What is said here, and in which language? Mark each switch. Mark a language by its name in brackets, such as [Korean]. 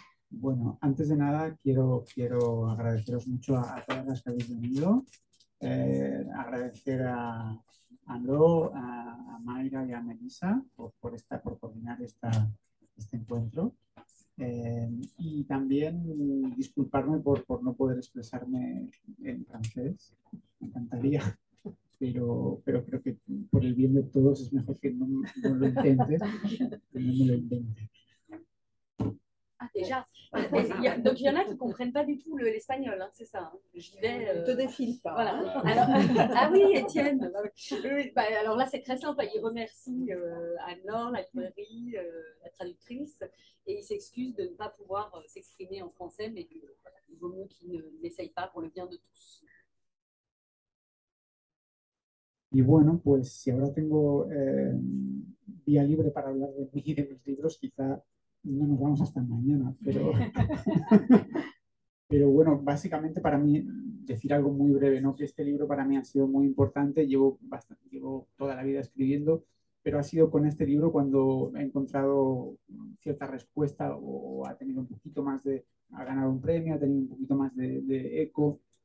[Spanish] Bueno, antes de nada quiero agradeceros mucho a todas las que habéis venido, agradecer a Ando, a Mayra y a Melissa por coordinar este encuentro, y también disculparme por no poder expresarme en francés, me encantaría, pero creo que por el bien de todos es mejor que no lo intentes, que no me lo invente. [French] Ah, déjà. Donc, il y en a qui ne comprennent pas du tout l'espagnol, hein, c'est ça. Hein. J'y vais. Ne te défile pas. Voilà. Alors, ah oui, Étienne. Oui, bah, alors là, c'est très simple. Il remercie Anne-Laure, la librairie, la traductrice, et il s'excuse de ne pas pouvoir s'exprimer en français, mais qu'il vaut mieux qu'il n'essaye pas pour le bien de tous. [Spanish] Y bueno, pues si ahora tengo vía libre para hablar de mí y de mis libros, quizá no nos vamos hasta mañana, pero bueno, básicamente para mí, decir algo muy breve, ¿no? Que este libro para mí ha sido muy importante, llevo toda la vida escribiendo, pero ha sido con este libro cuando he encontrado cierta respuesta o ha tenido un poquito más ha ganado un premio, ha tenido un poquito más de eco